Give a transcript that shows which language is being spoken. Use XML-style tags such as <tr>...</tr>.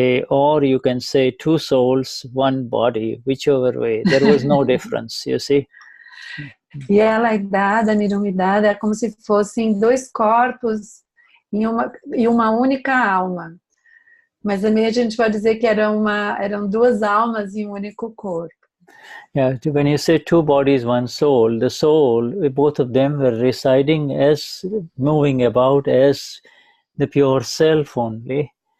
<en>Or you can say two souls, one body, whichever way. There was no difference, you see.</en> <pt>E ela e Dada, Niruma e Dada, é como se fossem dois corpos em uma única alma. Mas também a gente pode dizer que eram duas almas em um único corpo.</pt> <en>Yeah, when you say two bodies, one soul, the soul, both of them were residing moving about as the pure self only.</en>